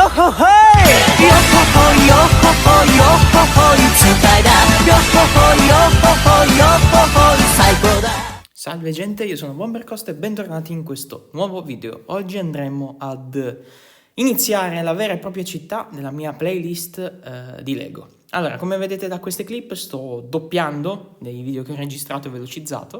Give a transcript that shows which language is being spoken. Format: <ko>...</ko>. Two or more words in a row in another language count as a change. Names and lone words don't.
<ja>hey! Yo ho ho, yo ho ho, yo ho ho, 痛快だ Yo ho ho, yo ho ho, yo ho ho, 最高だ</ja> <it>Salve gente, io sono Bombercost e bentornati in questo nuovo video. Oggi andremo ad iniziare la vera e propria città della mia playlist di Lego. Allora, come vedete da queste clip sto doppiando dei video che ho registrato e velocizzato.</it>